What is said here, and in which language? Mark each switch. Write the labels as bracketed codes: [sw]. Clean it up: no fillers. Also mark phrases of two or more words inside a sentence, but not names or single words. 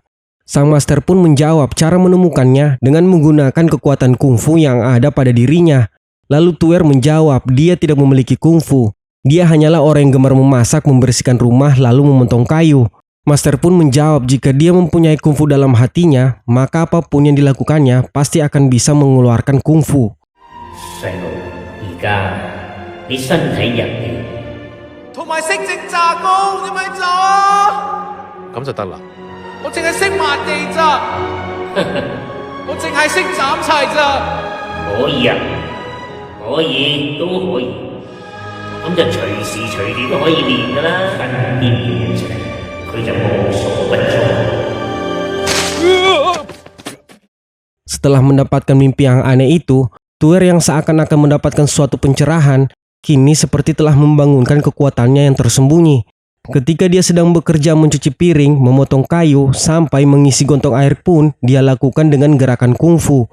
[id] Sang master pun menjawab cara menemukannya dengan menggunakan kekuatan kungfu yang ada pada dirinya. Lalu Tuer menjawab dia tidak memiliki kungfu. Dia hanyalah orang yang gemar memasak, membersihkan rumah, lalu memotong kayu. Master pun menjawab jika dia mempunyai kungfu dalam hatinya, maka apapun yang dilakukannya pasti akan bisa mengeluarkan kungfu. [yue] 細路，而家你身體入面。同埋識整炸糕，點咪做啊？咁就得啦。我淨係識抹地咋，我淨係識斬柴咋。可以啊，可以，都可以。咁就隨時隨地都可以練噶啦。身邊嘅一切，佢就無所不在。 [id] Setelah mendapatkan mimpi yang aneh itu, Tuer yang seakan-akan mendapatkan suatu pencerahan, kini seperti telah membangunkan kekuatannya yang tersembunyi. Ketika dia sedang bekerja mencuci piring, memotong kayu, sampai mengisi gontong air pun dia lakukan dengan gerakan kungfu.